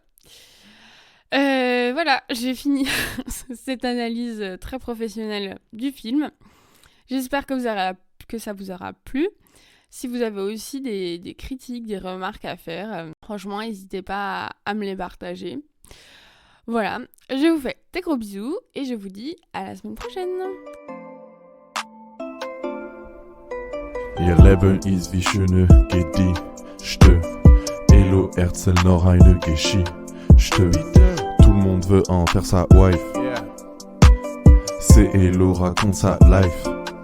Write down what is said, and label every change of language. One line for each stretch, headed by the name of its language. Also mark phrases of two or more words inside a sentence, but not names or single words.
French: Voilà, j'ai fini cette analyse très professionnelle du film. J'espère que ça vous aura plu. Si vous avez aussi des critiques, des remarques à faire, franchement, n'hésitez pas à me les partager. Voilà, je vous fais des gros bisous et je vous dis à la semaine prochaine.
German: Ihr Leben ist wie schöne Gedichte. Elo erzähl noch eine Geschichte.
French: Tout le monde veut en faire sa wife. C'est Elo raconte sa life.